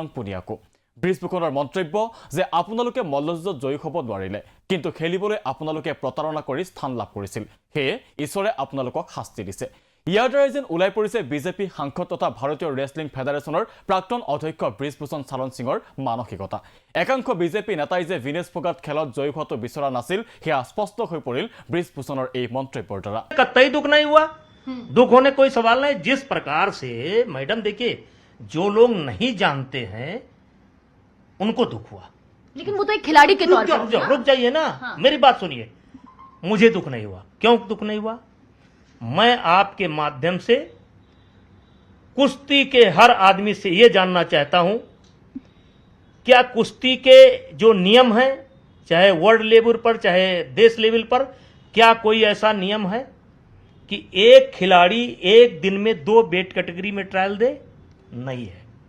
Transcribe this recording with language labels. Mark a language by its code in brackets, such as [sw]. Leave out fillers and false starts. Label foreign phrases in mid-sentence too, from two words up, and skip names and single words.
[as] পুনিয়াকো ব্ৰিজভূষণৰ মন্তব্য যে আপোনালোকে মল্লযুঁজত জয়ী হ'ব নোৱাৰিলে কিন্তু খেলিবলৈ আপোনালোকে প্ৰতাৰণা কৰি স্থান লাভ কৰিছিল হেয়ে ঈশ্বৰে আপোনালোকক শাস্তি দিছে ইয়াৰ দ্বাৰা যেন ওলাই পৰিছে বিজেপি সাংসদ তথা ভাৰতীয় ৰেসলিং ফেডাৰেশ্যনৰ প্ৰাক্তন অধ্যক্ষ ব্ৰিজভূষণ শৰণ সিঙৰ মানসিকতা একাংশ বিজেপি নেতাই যে ভিনেছ ফোগাট খেলত জয়ী হোৱাটো বিচৰা নাছিল হেয়া স্পষ্ট হৈ পৰিল ব্ৰিজভূষণৰ এই মন্তব্যৰ দ্বাৰা [hi] कतई दुख नहीं हुआ दुख होने कोई सवाल नहीं जिस प्रकार से मैडम देखिए जो लोग नहीं जानते हैं उनको दुख हुआ लेकिन वो तो एक खिलाड़ी के तौर पर रुक जाइए ना हाँ। मेरी बात सुनिए मुझे दुख नहीं हुआ क्यों दुख नहीं हुआ मैं आपके माध्यम से कुश्ती के हर आदमी से यह जानना चाहता हूं क्या कुश्ती के जो नियम हैं चाहे [en] world level [hi] पर चाहे देश लेवल पर क्या कोई ऐसा नियम है कि एक खिलाड़ी एक दिन में 2 [en] weight category [hi] में ट्रायल दे नहीं है